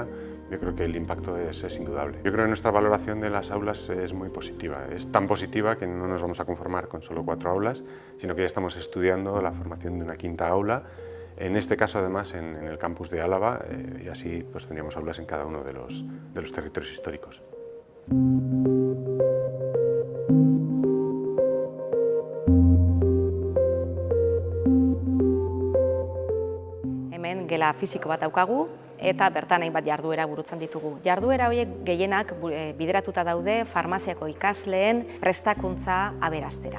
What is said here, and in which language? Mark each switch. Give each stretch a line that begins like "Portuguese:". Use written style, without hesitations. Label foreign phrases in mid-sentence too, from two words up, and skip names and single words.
Spanish: Yo creo que el impacto es indudable. Yo creo que nuestra valoración de las aulas es muy positiva. Es tan positiva que no nos vamos a conformar con solo 4 aulas, sino que ya estamos estudiando la formación de una 5ª aula, en este caso además en el campus de Álava, y así pues tendríamos aulas en cada uno de los territorios históricos.
Basque: Hemen gela fisiko bat daukagu eta bertan hainbat jarduera burutzen ditugu. Jarduera horiek gehienak bideratuta daude farmaziako ikasleen prestakuntza aberastera.